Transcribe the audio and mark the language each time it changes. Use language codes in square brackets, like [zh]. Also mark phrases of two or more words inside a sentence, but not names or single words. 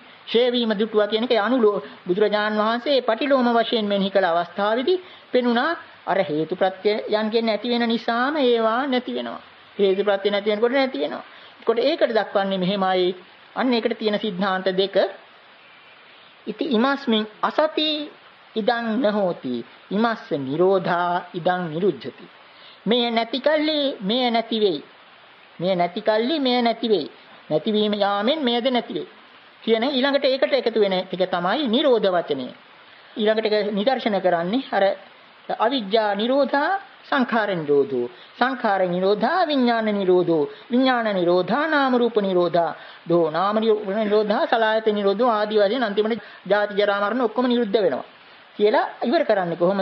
[si] ඡේවීම දුටුවා කියන එකේ අනුලෝ බුදුරජාන් වහන්සේ පටිලෝම වශයෙන් මෙනෙහි කළ අවස්ථාවේදී පෙනුණා අර හේතු ප්‍රත්‍යයන්ගෙන් නැති වෙන නිසාම ඒවා නැති වෙනවා. හේතු ප්‍රත්‍ය නැති වෙනකොට නැති වෙනවා. ඒකට ඒකට දක්වන්නේ මෙහෙමයි. අන්න ඒකට තියෙන સિદ્ધාන්ත දෙක. [pi] ඉති ඉමස්මින් අසති ඉදං නහෝති. ඉමස්ස නිරෝධා ඉදං නිරුද්ධති. [si] මේ නැති කල්ලි මේ නැති වෙයි. මේ නැති කල්ලි මේ නැති වෙයි. නැතිවීම යාමෙන් මේද නැති වෙයි. කියන ඊළඟට ඒකට එකතු වෙන එක තමයි නිරෝධ වචනය. ඊළඟට ඒක නිදර්ශන කරන්නේ අර [pi] අවිජ්ජා නිරෝධා සංඛාර නිරෝධෝ සංඛාර නිරෝධා විඥාන නිරෝධෝ විඥාන නිරෝධා නාම රූප නිරෝධා දෝ නාම රූප නිරෝධා සලආයතන නිරෝධෝ [si] ආදී වශයෙන් අන්තිමට ජාති ජරා මරණ ඔක්කොම නිරුද්ධ වෙනවා කියලා ඉවර කරන්නේ කොහොමද?